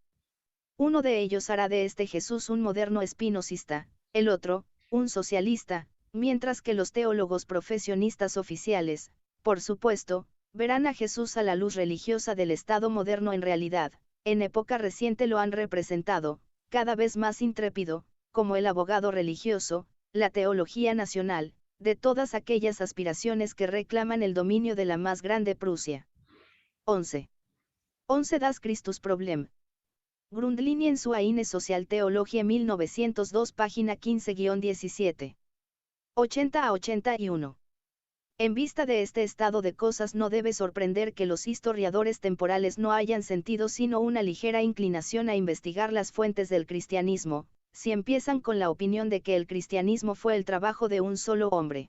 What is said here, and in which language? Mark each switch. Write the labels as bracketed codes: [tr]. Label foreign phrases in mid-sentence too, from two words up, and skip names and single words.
[es] Uno de ellos hará de este Jesús un moderno espinosista, el otro, un socialista, mientras que los teólogos profesionistas oficiales, por supuesto, verán a Jesús a la luz religiosa del Estado moderno. En realidad, en época reciente lo han representado, cada vez más intrépido, como el abogado religioso, la teología nacional, de todas aquellas aspiraciones que reclaman el dominio de la más grande Prusia. 11. [de] Das Christusproblem. Grundlinien zu eine Sozialtheologie 1902 página 15-17. [es] 80 a 81. En vista de este estado de cosas no debe sorprender que los historiadores temporales no hayan sentido sino una ligera inclinación a investigar las fuentes del cristianismo, si empiezan con la opinión de que el cristianismo fue el trabajo de un solo hombre.